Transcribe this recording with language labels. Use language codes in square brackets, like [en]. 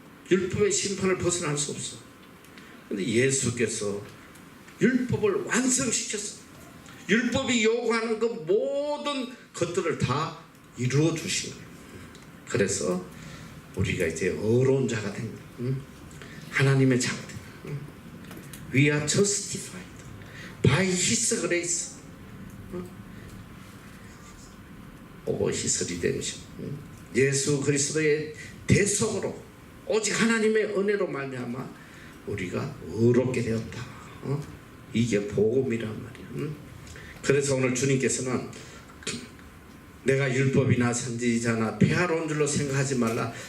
[ko] 율법의 심판을 벗어날 수 없어. 그런데 예수께서 율법을 완성시켰어. 율법이 요구하는 그 모든 것들을 다 이루어 주신 거예요. 그래서 우리가 이제 의로운 자가 된 거예요. 하나님의 자가 된 거예요. [en] We are justified by His grace. over His redemption. [ko] 예수 그리스도의 대속으로 오직 하나님의 은혜로 말미암아 우리가 의롭게 되었다. 이게 복음이란 말이야. 그래서 오늘 주님께서는 내가 율법이나 선지자나 폐하러 온 줄로 생각하지 말라.